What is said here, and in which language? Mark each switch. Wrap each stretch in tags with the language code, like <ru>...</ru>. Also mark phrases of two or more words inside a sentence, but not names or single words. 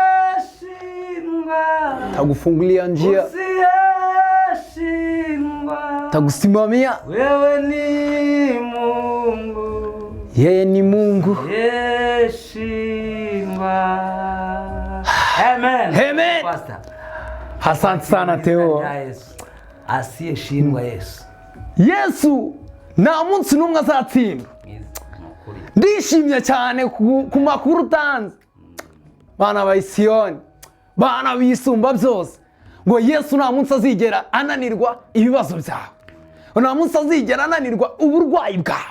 <sw>Takufungulia njia, usiyeshindwa, takusimamia. wewe ni Mungu. Yeye ni Mungu. Yeshindwa. Amen. Amen. Pastor. Asante sana Theo. Yesu. Asiyeshindwa Yesu.</sw> <rw>Yesu nta munsi n'umwe azatsindwa. Ndishimye cyane ku makuru utanze. Bana ba Isiyoni, bana bisumba byose, ngo Yesu nta munsi azigera ananirwa ibibazo byawe, nta munsi azigera ananirwa uburwayi bwawe.</rw>